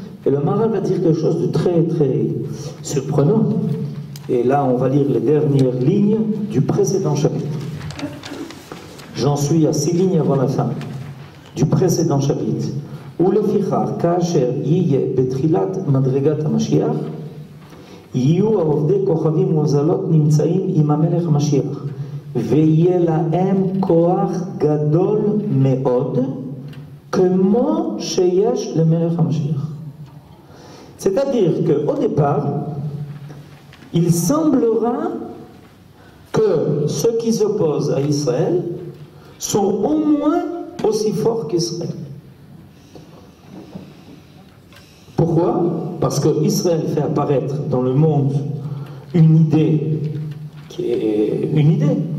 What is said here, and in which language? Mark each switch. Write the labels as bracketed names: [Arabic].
[French] Et le Maharal va dire quelque chose de très très surprenant. Et là, on va lire les dernières lignes du précédent chapitre. J'en suis à 6 lignes avant la fin du précédent chapitre. [Hebrew] ולפיכך, כאשר יהיה בתחילת מדרגת המשיח, יהיו העובדי כוכבים ומזלות נמצאים עם המלך המשיח, ויהיה להם כוח גדול מאוד, כמו שיש למלך המשיח. [French] C'est-à-dire qu'au départ, il semblera que ceux qui s'opposent à Israël sont au moins aussi forts qu'Israël. Pourquoi? Parce que Israël fait apparaître dans le monde une idée qui est une idée.